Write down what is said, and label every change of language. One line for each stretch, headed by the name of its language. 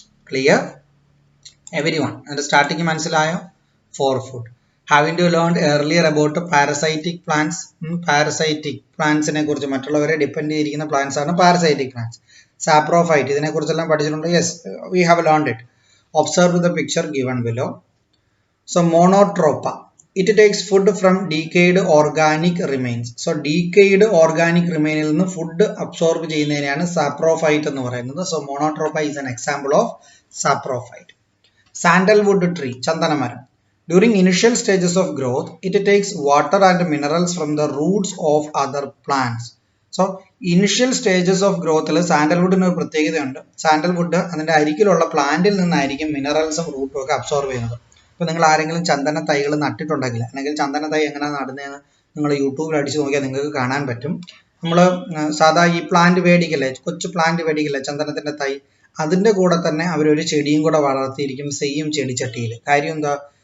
English: Clear everyone?
Malayalam: അതിന്റെ starting മനസ്സിലായോ? For food.
English: Having you learned earlier about parasitic plants?
Malayalam: Parasitic പ്ലാന്റ്സിനെ കുറിച്ച്, മറ്റുള്ളവരെ depend ചെയ്തിരിക്കുന്ന പ്ലാന്റ്സ് ആണ് പാരസൈറ്റിക് പ്ലാന്റ്സ്. സാപ്രോഫൈറ്റ് ഇതിനെ കുറിച്ചെല്ലാം പഠിച്ചിട്ടുണ്ട്.
English: Yes, we have learned it. Observe the picture given below. So Monotropa, it takes food from decayed organic remains.
Malayalam: So decayed organic remain ൽ നിന്ന് food absorb ചെയ്യുന്നതിനെയാണ് saprophyte എന്ന് പറയുന്നത്.
English: So Monotropa is an example of saprophyte. Sandalwood tree, ചന്ദനമരം. During initial stages of growth, it takes water and minerals from the roots of other plants.
Malayalam: So initial stages of ഗ്രോത്തിൽ സാൻഡൽവുഡിന് ഒരു പ്രത്യേകതയുണ്ട്. Sandalwood അതിന്റെ അരികിലുള്ള പ്ലാന്റിൽ നിന്നായിരിക്കും മിനറൽസും റൂട്ടും ഒക്കെ absorb ചെയ്യുന്നത്. ഇപ്പോൾ നിങ്ങൾ ആരെങ്കിലും ചന്ദന തൈകൾ നട്ടിട്ടുണ്ടെങ്കിൽ, അല്ലെങ്കിൽ ചന്ദന തൈ എങ്ങനെയാണ് നടുന്നതെന്ന് നിങ്ങൾ യൂട്യൂബിൽ അടിച്ച് നോക്കിയാൽ നിങ്ങൾക്ക് കാണാൻ പറ്റും. നമ്മൾ സാധാ ഈ പ്ലാന്റ് മേടിക്കില്ലേ, കൊച്ചു പ്ലാന്റ് മേടിക്കില്ലേ ചന്ദനത്തിന്റെ തൈ, അതിന്റെ കൂടെ തന്നെ അവരൊരു ചെടിയും കൂടെ വളർത്തിയിരിക്കും സെയിം ചെടിച്ചട്ടിയിൽ. കാര്യം എന്താ?